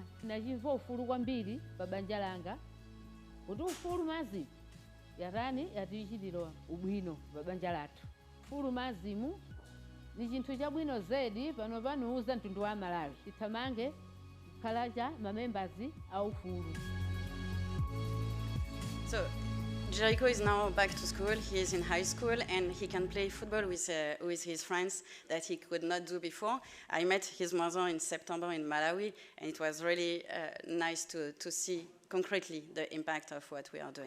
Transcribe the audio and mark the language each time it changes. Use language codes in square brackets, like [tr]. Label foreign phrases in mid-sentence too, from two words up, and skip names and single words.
[ny] nachimva ufulu kwambiri pa banja langa kuti ufulu mazimu yatani yatichitira ubwino pa banja lathu ufulu mazimu ni chinthu chabwino zedi pano panuuza mtundu wa Malawi tithamange khalacha mamembers aufulu. [en] So Jericho is now back to school. He is in high school and he can play football with his friends that he could not do before. I met his mother in September in Malawi, and it was really nice to see concretely the impact of what we are doing.